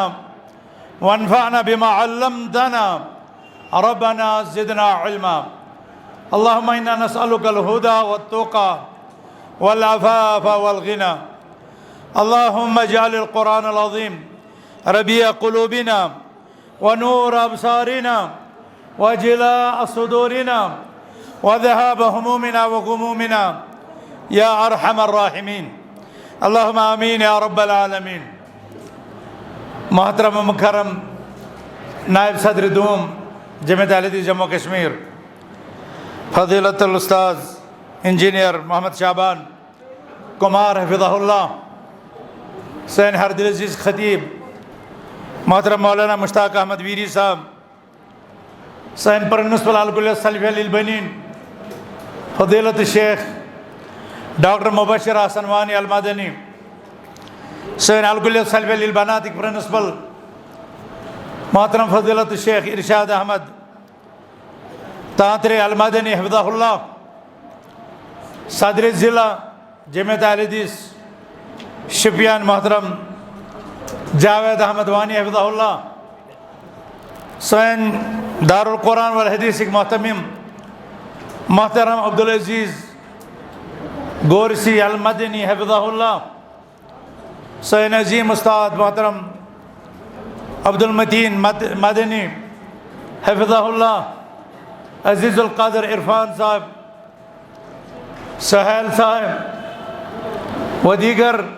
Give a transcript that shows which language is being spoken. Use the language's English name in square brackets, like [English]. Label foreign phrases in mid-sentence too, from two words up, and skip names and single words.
[Arabic] ونفعنا بما علمتنا ربنا زدنا علما اللهم إنا نسألك الهدى والتقى والعفاف والغنى اللهم اجعل القرآن العظيم ربيع قلوبنا ونور أبصارنا وجلاء صدورنا وذهاب همومنا وغمومنا يا أرحم الراحمين اللهم آمين يا رب العالمين. [Urdu] محترم مکرم نائب صدر دوم جمعیت اہل حدیث جموں کشمیر [Arabic] فضیلۃ الاستاذ [Urdu] انجینئر محمد شعبان کمار حفظہ اللہ سین ہر دل عزیز خطیب محترم مولانا مشتاق احمد ویری صاحب سین پرنسپل الکلیۃ السلفیہ للبنین فضیلۃ شیخ ڈاکٹر مبشر حسن وانی المدنی سین الکلیۃ السلفیہ للبنات پرنسپل محترم فضیلۃ شیخ ارشاد احمد تانترے المدنی حفظہ اللہ صدر ضلع جمعیت اہل حدیث شوپیان محترم جاوید احمد وانی حفظہ اللہ, سن دار القرآن والحدیث مہتمم محترم عبد العزیز گورسی المدنی حفظہ اللہ، سن عظیم استاد محترم عبد المتین مدنی حفظہ اللہ، عزیز القدر عرفان صاحب، سہیل صاحب و دیگر